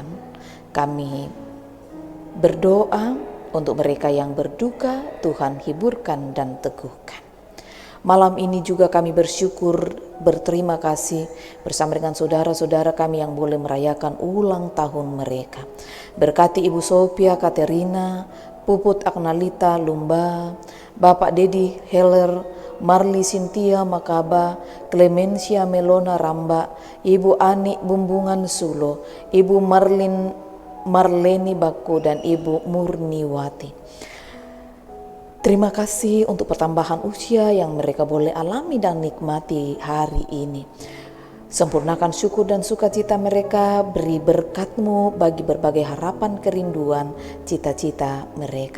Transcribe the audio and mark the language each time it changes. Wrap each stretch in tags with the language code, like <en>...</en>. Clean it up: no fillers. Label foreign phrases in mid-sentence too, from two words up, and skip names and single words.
<id>Kami berdoa untuk mereka yang berduka, Tuhan hiburkan dan teguhkan. Malam ini juga kami bersyukur, berterima kasih bersama dengan saudara-saudara kami yang boleh merayakan ulang tahun mereka. Berkati Ibu Sophia Katerina, Puput Agnalita Lumba, Bapak Dedi Heller, Marli Cynthia Makaba, Clemencia Melona Ramba, Ibu Ani Bumbungan Sulo, Ibu Marleni Bako dan Ibu Murniwati. Terima kasih untuk pertambahan usia yang mereka boleh alami dan nikmati hari ini. Sempurnakan syukur dan sukacita mereka, beri berkat-Mu bagi berbagai harapan, kerinduan, cita-cita mereka.</id>